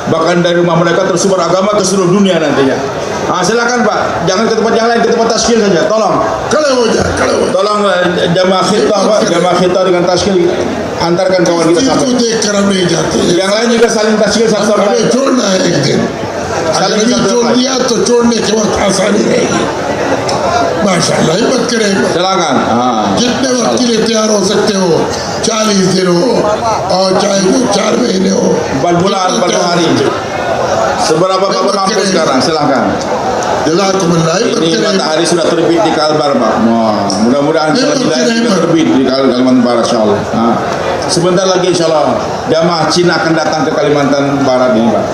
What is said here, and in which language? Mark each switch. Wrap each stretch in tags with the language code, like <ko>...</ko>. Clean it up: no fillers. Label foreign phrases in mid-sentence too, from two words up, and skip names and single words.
<id>Bahkan dari rumah mereka tersebar agama ke seluruh dunia nantinya. Silakan Pak, jangan ke tempat yang lain, ke tempat taskil saja. Tolong jamaah khitah Pak, jamaah khitah dengan taskil antarkan kawan kita sampai. Yang lain juga saling taskil satu sama lain. Saling</id> <hi>माशाअल्लाह हिम्मत करें</hi> <id>silakan</id> <hi>जितने वक्त के लिए तैयार हो सकते हो 40 दिन हो और चाहे 4 महीने हो</hi> <id>4 bulan 40 hari seberapa Bapak mampu sekarang silakan. Ini matahari sudah terbit di Kalbar Pak. Mudah-mudahan sudah terbit di Kalimantan Barat insyaallah. Sebentar lagi insyaallah jamaah Cina akan datang ke Kalimantan Barat ini Pak.</id>